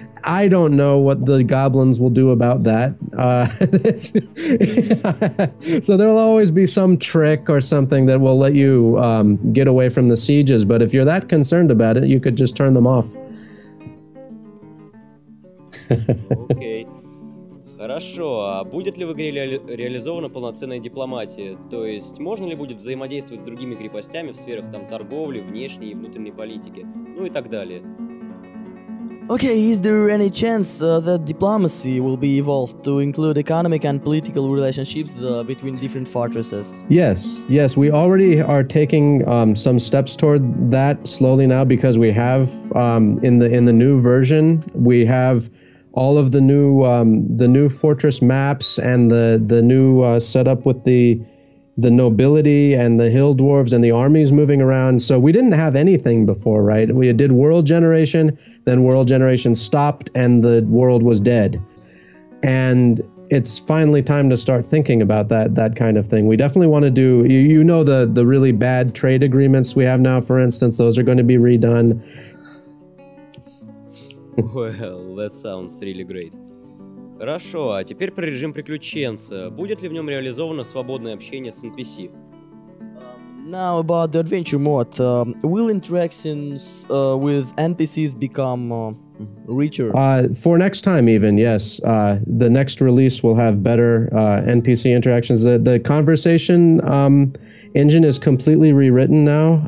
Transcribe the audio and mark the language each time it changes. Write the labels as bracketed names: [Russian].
[English] I don't know what the goblins will do about that. So there'll always be some trick or something that will let you get away from the sieges, but if you're that concerned about it, you could just turn them off. [Russian] Окей. Хорошо, а будет ли в игре реализована полноценная дипломатия? То есть можно ли будет взаимодействовать с другими крепостями в сферах там торговли, внешней и внутренней политики, ну и так далее? [English] Okay, is there any chance that diplomacy will be evolved to include economic and political relationships between different fortresses? Yes, we already are taking some steps toward that slowly now, because we have in the new version we have all of the new fortress maps and the new setup with the nobility and the hill dwarves and the armies moving around. So we didn't have anything before, right? We did world generation, then world generation stopped and the world was dead. And it's finally time to start thinking about that kind of thing. We definitely want to do, you know, the really bad trade agreements we have now, for instance, those are going to be redone. Well, that sounds really great. [Russian] Хорошо, а теперь про режим приключенца. Будет ли в нем реализовано свободное общение с NPC? [English] Now about the adventure mode, will interactions with NPCs become richer? For next time even, yes. The next release will have better NPC interactions. The conversation engine is completely rewritten now.